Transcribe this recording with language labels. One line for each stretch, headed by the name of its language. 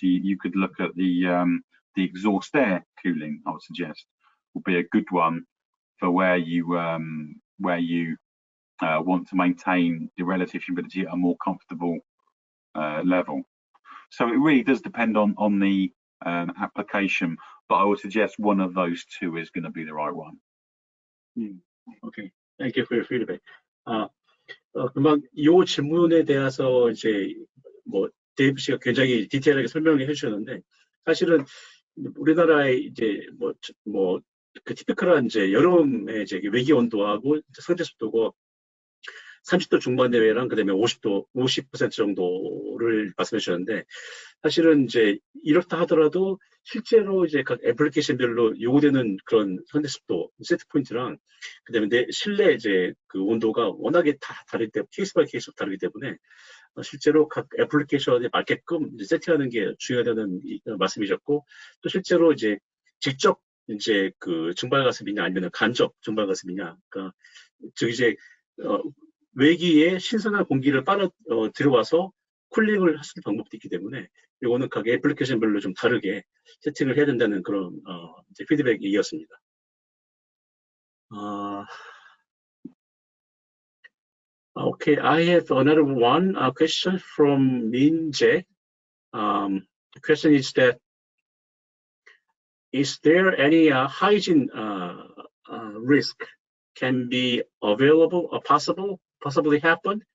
English: You could look at the exhaust air cooling, I would suggest, would be a good one for where you want to maintain the relative humidity at a more comfortable level. So it really does depend on the application, but I would suggest one of those two is going to be the right one. Okay, thank you for your feedback.
Korean: 금방 이 질문에 대해서 이제 데이브 씨가 굉장히 디테일하게 설명을 해주셨는데, 사실은 우리나라의 이제 그 티피컬한 이제 여름의 이제 외기 온도하고 상대 습도가 30도 중반 내외랑 그다음에 50% 정도를 말씀해 주셨는데, 사실은 이제 이렇다 하더라도 실제로 이제 각 애플리케이션별로 요구되는 그런 상대 습도 세트 포인트랑 그다음에 실내 이제 그 온도가 워낙에 다 다르기 때문에 케이스 바이 케이스 다르기 때문에 실제로 각 애플리케이션에 맞게끔 이제 세팅하는 게 중요하다는 말씀이셨고, 또 실제로 이제 직접 이제 그 증발 가습이냐 아니면 간접 증발 가습이냐, 그러니까 즉 이제 외기에 신선한 공기를 들어와서 쿨링을 할 수 있는 방법도 있기 때문에 이거는 각 애플리케이션별로 좀 다르게 세팅을 해야 된다는 그런 이제 피드백이었습니다.
English: Okay, I have another one question from Min Jae. The question is that is there any hygiene risk can be available or possibly happen?